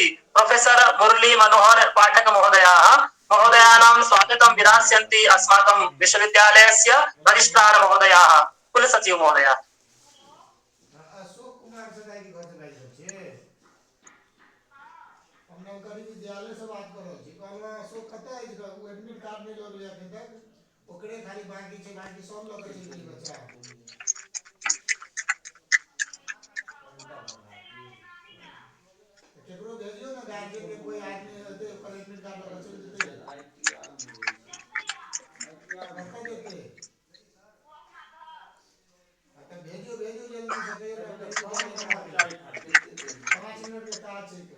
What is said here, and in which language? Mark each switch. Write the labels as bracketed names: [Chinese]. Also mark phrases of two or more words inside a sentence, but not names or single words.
[Sanskrit] प्रोफेसर मुरली मनोहर पाठक महोदयानां स्वागतं विधास्यन्ति अस्माकं विश्वविद्यालयस्य रजिस्ट्रार महोदयाः, कुलसचिव महोदयाः। [Maithili] विद्यालय से बात कर रहल छी, कहलवा अशोक कतऽ अछि ग? ओ एडमिट कार्ड नहि लऽ गेलै अखन तक, ओकरे खाली बाकी छै, बाकी सब लऽ कऽ चलि गेल बच्चा। केकरो भेजियो ने गार्जियन के, कोई आदमी हेतै ओकर एडमिट कार्ड लऽ कऽ चलि जेतै। कतऽ जेतै? तऽ भेजियो जल्दी से, कहियो 5 मिनट के काज छै।